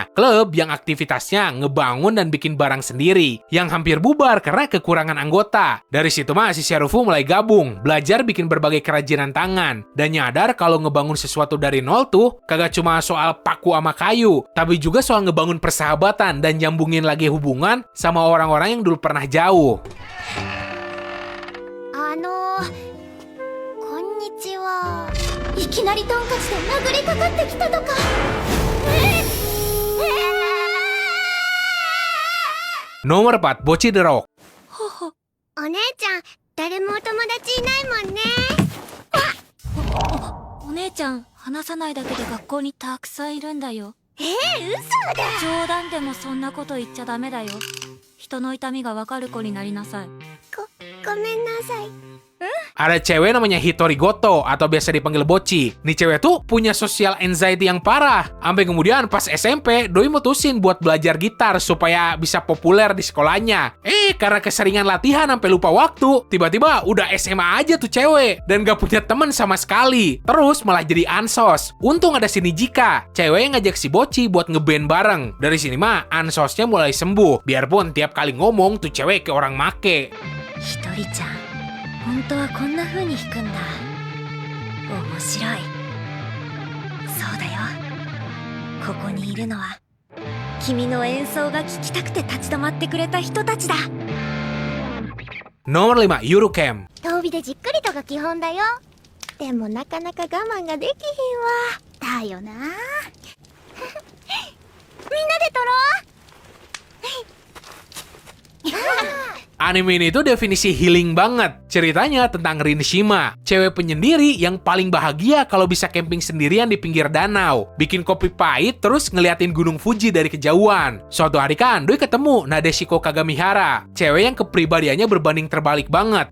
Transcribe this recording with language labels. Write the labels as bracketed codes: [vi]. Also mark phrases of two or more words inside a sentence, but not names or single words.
[id] Klub yang aktivitasnya ngebangun dan bikin barang sendiri, yang hampir bubar karena kekurangan anggota. Dari situ mah si Serufu mulai gabung, belajar bikin berbagai kerajinan tangan, dan nyadar kalau ngebangun sesuatu dari nol tuh kagak cuma soal paku sama kayu, tapi juga soal ngebangun persahabatan dan nyambungin lagi hubungan sama orang-orang yang dulu pernah jauh. [ja] こんにちは。いきなりトンカチで殴りかかってきたとか。 [id] Nomor 4, Bocchi the Rock. [ja] お姉ちゃん、誰もお友達いないもんね。お姉ちゃん、話さないだけで学校にたくさんいるんだよ。嘘だ。冗談でもそんなこと言っちゃダメだよ。人の痛みがわかる子になりなさい。ごめんなさい。 [id] Ada cewek namanya Hitori Goto atau biasa dipanggil Boci. Nih cewek tuh punya [en] social anxiety [id] yang parah. Sampai kemudian pas SMP, doi mutusin buat belajar gitar supaya bisa populer di sekolahnya. Karena keseringan latihan sampai lupa waktu, tiba-tiba udah SMA aja tuh cewek dan gak punya temen sama sekali. Terus malah jadi ansos. Untung ada si Nijika, cewek yang ngajak si Boci buat ngeband bareng. Dari sini mah ansosnya mulai sembuh. Biarpun tiap kali ngomong tuh cewek ke orang make. [ja] ひとりちゃん、本当はこんな風に弾くんだ。面白い。そうだよ。ここにいるのは君の演奏が聴きたくて立ち止まってくれた人たちだ。 [id] Nomor 5, Eurocamp. [ja] 遠火でじっくりとが基本だよ。でもなかなか我慢ができひんわ。だよな。みんなで撮ろう。 [id] Anime ini tuh definisi healing banget. Ceritanya tentang Rinshima, cewek penyendiri yang paling bahagia kalau bisa camping sendirian di pinggir danau, bikin kopi pahit terus ngeliatin gunung Fuji dari kejauhan. Suatu hari kan, Doi ketemu Nadeshiko Kagamihara, cewek yang kepribadiannya berbanding terbalik banget.